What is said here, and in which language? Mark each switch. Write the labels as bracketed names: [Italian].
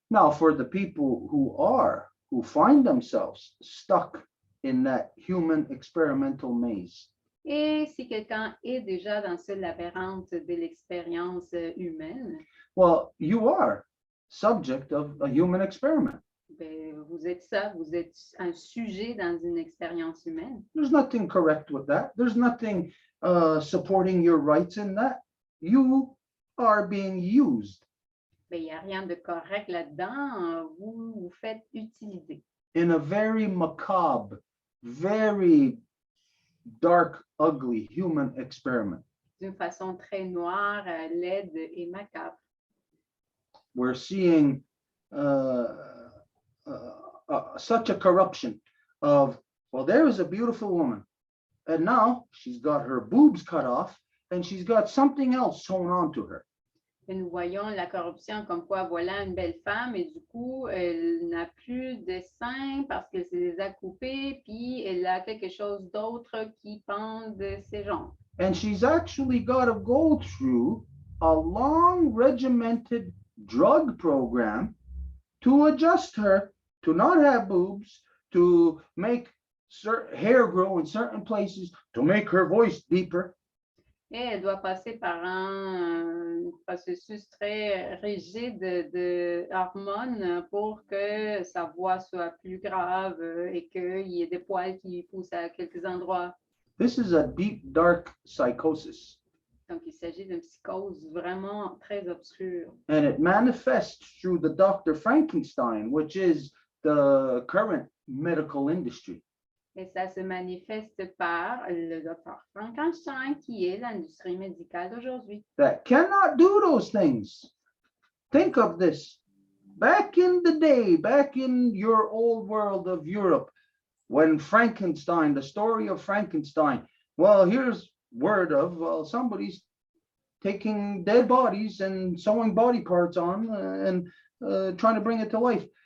[English] Now, for the people who find themselves stuck in that human experimental maze, [French] Et si quelqu'un est déjà dans ce labyrinthe de l'expérience humaine, [English] well, you are subject of a human experiment. [French] ben, vous êtes ça, vous êtes un sujet dans une expérience humaine. [English] There's nothing correct with that. There's nothing supporting your rights in that. You are being used [French] Ben, il n'y a rien de correct là-dedans. Vous vous faites utiliser [English] in a very macabre, very dark, ugly human experiment. [French] d'une façon très noire, laide et macabre. [English] We're seeing such a corruption of, well, there is a beautiful woman, and now she's got her boobs cut off, and she's got something else sewn onto her. [French] Et nous voyons la corruption comme quoi, voilà une belle femme et du coup, elle n'a plus de seins parce qu'elle se les a coupés, puis elle a quelque chose d'autre qui pend de ses jambes. [English] And she's actually got to go through a long regimented drug program to adjust her to not have boobs, to make hair grow in certain places, to make her voice deeper. [French] Et elle doit passer par un processus très rigide de hormones pour que sa voix soit plus grave et qu'il y ait des poils qui poussent à quelques endroits. [English] This is a deep, dark psychosis, [French] Donc, il s'agit d'une psychose vraiment très obscure. [English] and it manifests through the Dr. Frankenstein, which is the current medical industry. [French] Et ça se manifeste par le docteur Frankenstein, qui est l'industrie médicale d'aujourd'hui. [English] That cannot do those things. Think of this. Back in the day, back in your old world of Europe, when Frankenstein, the story of Frankenstein, well, here's word of, well, somebody's taking dead bodies and sewing body parts on and trying to bring it to life.